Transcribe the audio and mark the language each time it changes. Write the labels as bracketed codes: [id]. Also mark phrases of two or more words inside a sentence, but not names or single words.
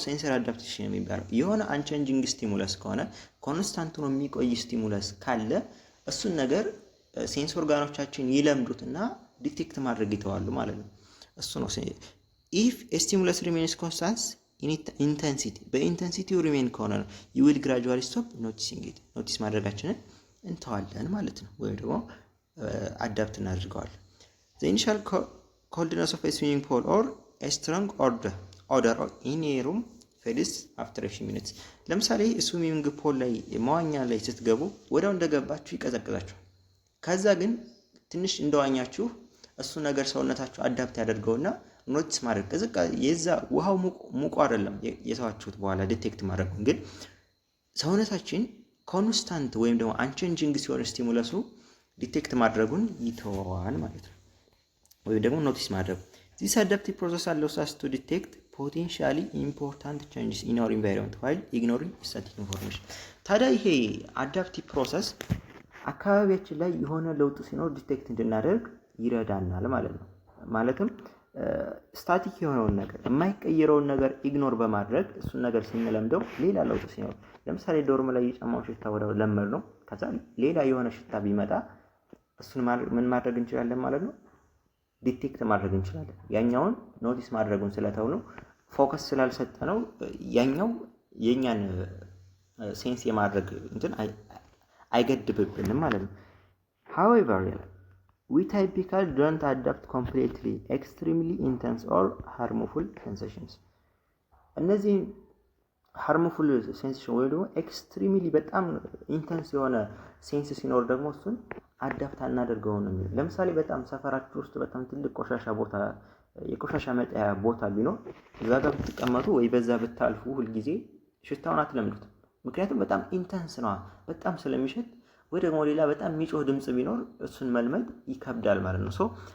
[en] sensory adaptation [am] የሚባለው። የሆነ [en] unchanging stimulus [am] ከሆነ ኮንስታንት ነው የሚቆይ ስቲሙለስ ካለ እሱን ነገር ሴንስ ኦርጋኖቻችን ይለምዱትና ዲቴክት ማድረግ ይተዋሉ ማለት ነው። እሱ ነው [en] if stimulus remains constant intensity [am] በኢንተንሲቲው ሪሜን ከሆነ ነው [en] you will gradually stop noticing it [am] ኖቲስ ማድረጋችንን እንተዋለን ማለት ነው። ወይም ደግሞ አዳፕት እናድርገዋለን። [en] the initial coldness of a swimming pool or a strong odor in a room fades after a few minutes። [am] ለምሳሌ [en] swimming pool [am] ላይ መዋኛ ላይ ስትገቡ ወዲያው እንደገባችሁ ይቀዘቅዛችኋል። ከዛ ግን ትንሽ እንደዋኛችሁ እሱ ነገር ሰውነታችሁ አዳፕት ያደርገውና ኖቲስ ማድረግ ቅዝቃዜ የዛ ውሃው ሙቁ አይደለም የተዋችሁት በኋላ ዲቴክት ማድረግ ግን ሰውነታችን ኮንስታንት ወይም ደግሞ አንቼንጂንግ ሲሆን ስቲሙለሱ ዲቴክት ማድረጉን ይተዋል ማለት ነው። ወይም ደግሞ ኖቲስ ማድረግ [en] this adaptive process allows us to detect potentially important changes in our environment while ignoring static information። [am] ታዲያ ይሄ [en] adaptive process [am] አካባቢያችን ላይ የሆነ ለውጥ ሲኖር ዲቴክት እንድናደርግ ይረዳናል ማለት ነው። ማለትም ስታቲክ የሆነውን ነገር የማይቀየረውን ነገር ኢግኖር በማድረግ እሱን ነገር ስንለምደው ሌላ ለውጥ ሲኖር ለምሳሌ ዶርም ላይ የጫማው ሽታ ወዲያው ለመድ ነው። ከዛ ሌላ የሆነ ሽታ ቢመጣ እሱን ምን ማድረግ እንችላለን ማለት ነው? ዲቴክት ማድረግ እንችላለን። ያኛውን ኖቲስ ማድረጉን ስለተው ነው ፎከስ ስላልሰጠነው ያኛው የኛን ሴንስ የማድረግ እንትን አይገድብብንም ማለት ነው። [en] however we typically don't adapt completely extremely intense or harmful sensations። [am] እነዚህ [en] harmful sensation [am] ወይ ደግሞ extremely በጣም ኢንተንስ የሆነ ሴንስ ሲኖር ደግሞ እሱን አዳፕት አናደርገው ነው የሚለው። ለምሳሌ በጣም ሰፈራችሁ ውስጥ በጣም ትልቅ ቆሻሻ ቦታ የቆሻሻ መጣያ ቦታ ቢኖር እዛ ጋር ብትቀመጡ ወይ በዛ ብታልፉ ሁሉ ጊዜ ሽታውን አትለምዱት። ምክንያቱም በጣም ኢንተንስ ነው፣ በጣም ስለሚሸት ወይ ደግሞ ሌላ በጣም የሚጮህ ድምጽ ቢኖር እሱን መልመድ ይከብዳል ማለት ነው።